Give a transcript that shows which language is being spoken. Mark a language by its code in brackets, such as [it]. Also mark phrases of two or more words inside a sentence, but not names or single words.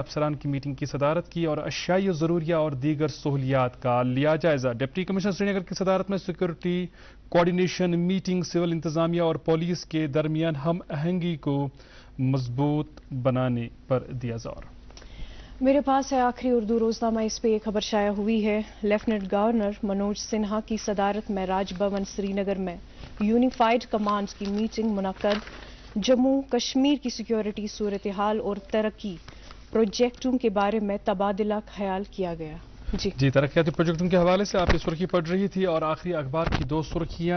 [ur] افسران کی میٹنگ کی صدارت کی اور اشیائی ضروریہ اور دیگر سہولیات کا لیا جائزہ. ڈپٹی کمشنر سری نگر کی صدارت میں سیکورٹی کوارڈینیشن میٹنگ. سول انتظامیہ اور پولیس کے درمیان ہم آہنگی کو مضبوط بنانے پر دیا زور. میرے پاس ہے آخری اردو روزنامہ, اس پہ ایک خبر شائع ہوئی ہے. لیفٹیننٹ گورنر منوج سنہا کی صدارت میں راج بھون سری نگر میں یونیفائیڈ کمانڈ کی میٹنگ منعقد. جموں کشمیر کی سیکیورٹی صورتحال اور ترقی پروجیکٹوں کے بارے میں تبادلہ خیال کیا گیا. جی ترقیاتی پروجیکٹوں کے حوالے سے آپ کی سرخی پڑھ رہی تھی. اور آخری اخبار کی 2 سرخیاں.